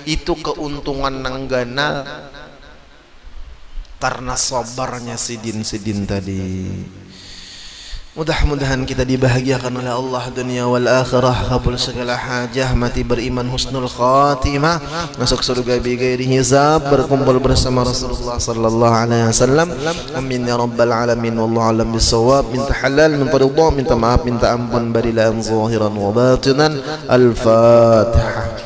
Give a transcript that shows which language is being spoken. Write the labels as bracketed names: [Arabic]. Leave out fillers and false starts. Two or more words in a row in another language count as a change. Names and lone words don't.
[Banjar] Itu keuntungan nang ganal karena sabarnya sidin-sidin tadi. Mudah-mudahan kita dibahagiakan oleh Allah dunia wal akhirah, kabul segala hajah, mati beriman, husnul khatimah, masuk surga [Arabic] بغير حساب, [Banjar] berkumpul bersama Rasulullah [Arabic] صلى الله عليه وسلم. آمين يا رب العالمين. والله أعلم بالصواب. [Banjar] Minta halal, minta ridha, minta maaf, minta ampun, barilan [Arabic] ظاهرا وباطنا. [Banjar] Al-Fatihah.